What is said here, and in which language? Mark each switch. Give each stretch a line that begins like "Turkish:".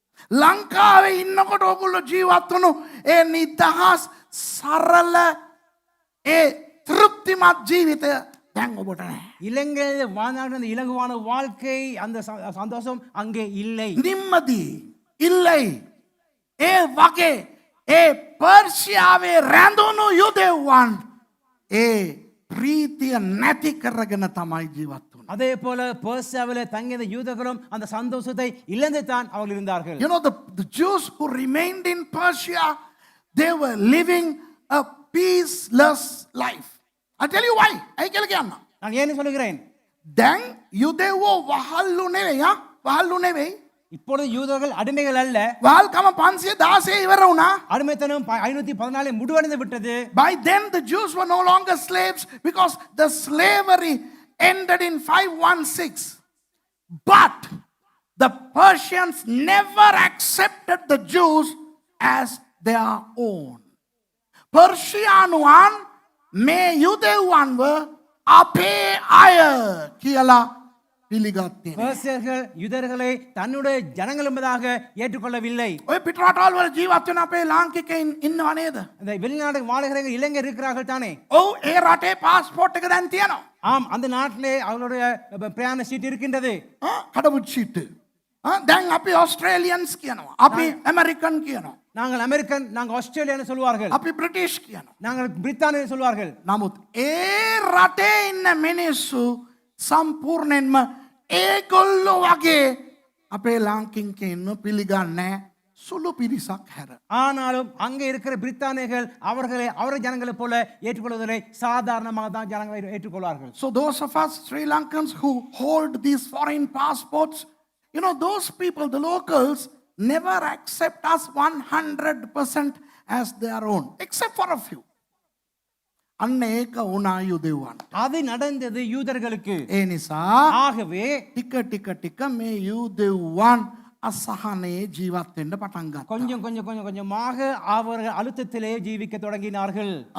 Sinhala: ලංකාවේ ඉන්නකොට ඔයගොල්ලෝ ජීවත් වුණු ඒ නිදහස් සරල ඒ තෘප්තිමත් ජීවිතය දැන් ඔබට නැහැ.
Tamil: இலங்கையில் வாழ்ந்த அந்த இலகுவான வாழ்க்கை அந்த சந்தோஷம் அங்கே இல்லை.
Sinhala: නිම්මදී ඉල්ලයි ඒ වගේ ඒ පර්ෂියාවේ රැඳුණු යුදෙව්වන් ඒ ප්‍රීතිය නැති කරගෙන තමයි ජීවත් වුනේ.
Tamil: அதே போல பெர்சியாவிலே தங்கிய யூதர்களும் அந்த சந்தோஷத்தை இழந்து தான் அவர்கள் இருந்தார்கள்.
English: You know the Jews who remained in Persia, they were living a peaceless life. I tell you why. I tell you
Tamil: நான் ஏன் சொல்கிறேன்?
Sinhala: දැන් යුදෙව්වෝ වහල්ලු නෙවෙයි.
Tamil: இப்பொழுது யூதர்கள் அடிமைகள் அல்ல.
Sinhala: වහල්කම 516 ඉවර වුණා.
Tamil: அடிமைத்தனம் 514 முடிவடைந்து விட்டது.
English: By then the Jews were no longer slaves because the slavery ended in 516. But the Persians never accepted the Jews as their own.
Sinhala: Persianuan me යුදෙව්වන්ව අපේ අය කියලා පිළිගත්තේ.
Tamil: பெர்சியர்கள் யூதர்களை தன்னுடைய ஜனங்கள் என்பதாக ஏற்றுக்கொள்ளவில்லை.
Sinhala: ඔය පිට රටවල් වල ජීවත් වෙන අපේ ලාංකිකයින් ඉන්නව නේද?
Tamil: அந்த வெளிநாடு வாழ்கிற இளைஞர் இருக்கிறார்கள் தானே?
Sinhala: ඔව් ඒ රටේ පාස්පෝර්ට් එක දැන් තියෙනවා.
Tamil: ஆம், அந்த நாட்டிலே அவர்களுடைய பிரயாண சீட் இருக்கின்றது. கடவுட் சீட்டு.
Sinhala: දැන් අපි ඔස්ට්‍රේලියන්ස් කියනවා. අපි ඇමරිකන් කියනවා.
Tamil: நாங்கள் அமெரிக்கன், நாங்கள் ஆஸ்திரேலியன்னு சொல்வார்கள்.
Sinhala: අපි බ්‍රිටිෂ් කියනවා.
Tamil: நாங்கள் பிரித்தானிய சொல்வார்கள்.
Sinhala: නමුත් ඒ රටේ ඉන්න මිනිස්සු සම්පූර්ණයෙන්ම ඒගොල්ලෝ වගේ අපේ ලාංකිකයින්ව පිළිගන්නේ සුළු පිරිසක් හැර.
Tamil: ஆனாலும் அங்கே இருக்கிற பிரித்தானியர்கள் அவரை ஜனங்களை போல ஏற்றுக்கொள்வதில்லை. சாதாரணமாக தான் ஜனங்களை ஏற்றுக்கொள்வார்கள்.
English: So those of us Sri Lankans who hold these foreign passports, you know, those people, the locals, never accept us 100% as their own, except for a few.
Sinhala: අන්න ඒක වුණා යුදෙව්වන්.
Tamil: அது நடந்தது யூதர்களுக்கு.
Sinhala: ඒ නිසා
Tamil: ஆகவே
Sinhala: ටික මේ යුදෙව්වන් අසහනේ ජීවත් වෙන්න පටන් ගත්තා.
Tamil: கொஞ்சமாக அவர்கள் அழுத்தத்திலே ஜீவிக்க தொடங்கினார்கள்.